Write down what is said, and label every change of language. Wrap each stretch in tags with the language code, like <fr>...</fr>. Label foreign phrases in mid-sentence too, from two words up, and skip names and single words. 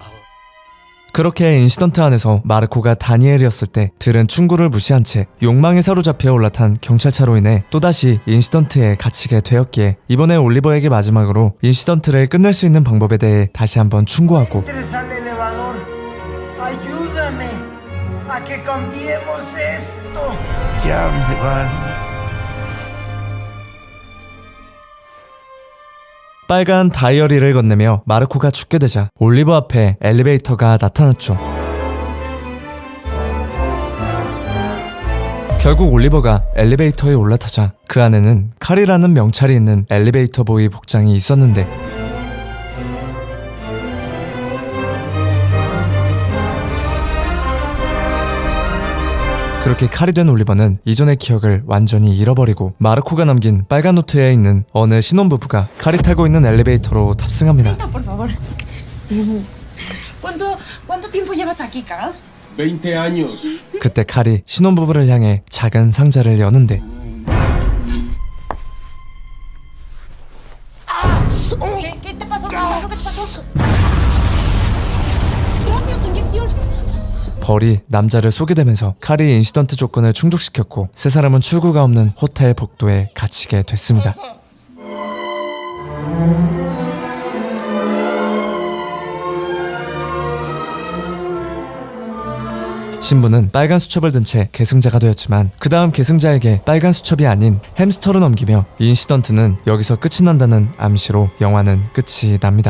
<ko>그렇게 인시던트 안에서 마르코가 다니엘이었을 때 들은 충고를 무시한 채 욕망에 사로잡혀 올라탄 경찰차로 인해 또다시 인시던트에 갇히게 되었기에 이번에 올리버에게 마지막으로 인시던트를 끝낼 수 있는 방법에 대해 다시 한번 충고하고</ko> <es>Entres al elevador. Ayúdame a que cambiemos esto. Ya me van.</es> <ko>빨간 다이어리를 건네며 마르코가 죽게 되자 올리버 앞에 엘리베이터가 나타났죠. 결국 올리버가 엘리베이터에 올라타자 그 안에는 칼이라는 명찰이 있는 엘리베이터 보이 복장이 있었는데 그렇게 칼이 된 올리버는 이전의 기억을 완전히 잃어버리고 마르코가 남긴 빨간 노트에 있는 어느 신혼부부가 칼이 타고 있는 엘리베이터로 탑승합니다.</ko> <es>Por favor. ¿Cuánto tiempo llevas aquí, Carl? 20 años.</es> <ko>그때 칼이 신혼부부를 향해 작은 상자를 여는데</ko> <es>¿Qué te pasó? ¿Qué te pasó? Rápido, tu inyección.</es> <ko>벌이 남자를 쏘게 되면서 칼이 인시던트 조건을 충족시켰고 세 사람은 출구가 없는 호텔 복도에 갇히게 됐습니다. 신부는 빨간 수첩을 든 채 계승자가 되었지만 그 다음 계승자에게 빨간 수첩이 아닌 햄스터를 넘기며 인시던트는 여기서 끝이 난다는 암시로 영화는 끝이 납니다.</ko>